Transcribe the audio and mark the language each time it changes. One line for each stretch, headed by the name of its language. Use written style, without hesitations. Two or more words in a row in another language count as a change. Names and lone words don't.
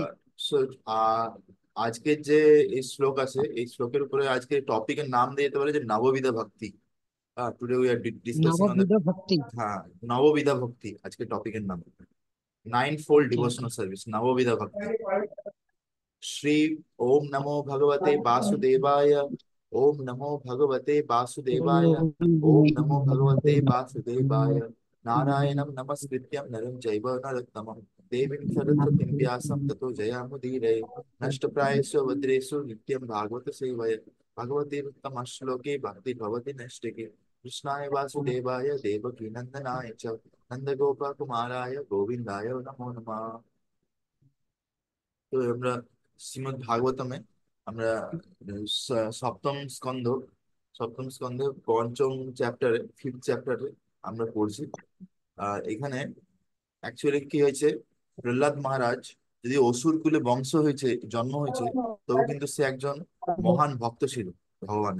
Bangla: সো আজকের যে এই শ্লোক আছে, এই শ্লোকের উপরে আজকে টপিকের নাম দিয়ে যেতে পারে যে নববিধা ভক্তি।
English: today we are discussing on the,
Bangla: নববিধ ভক্তি। হ্যাঁ, নববিধা ভক্তি আজকে টপিকের নাম।
English: nine fold okay okay. devotional service,
Bangla: নববিধা ভক্তি।
Sanskrit: श्री ओम नमो भगवते वासुदेवाय। ओम नमो भगवते वासुदेवाय। ओम नमो भगवते वासुदेवाय। नारायणं नमस्कृत्यं नरं चैव नरोत्तमं देवीं सरस्वतीं व्यासं ततो जयामुदीरये। नष्टप्रायेषु भद्रेषु नित्यं भागवत सेवया। भगवते उत्तम श्लोके भक्ति भवति नैष्टिके। कृष्णाय वासुदेवाय देवकी नंदनाय च नंदगोपकुमाराय गोविन्दाय नमो नमः।
Bangla: তো আমরা শ্রীমদ্ ভাগবতমে আমরা সপ্তম স্কন্ধ, সপ্তম স্কন্ধে পঞ্চম চ্যাপ্টারে,
English: fifth chapter
Bangla: আমরা পড়ছি। এখানে অ্যাকচুয়ালি কি হয়েছে, প্রহ্লাদ মহারাজ যদি অসুর কুলে বংশ হয়েছে, জন্ম হয়েছে, তবু কিন্তু সে একজন মহান ভক্ত ছিল ভগবানের।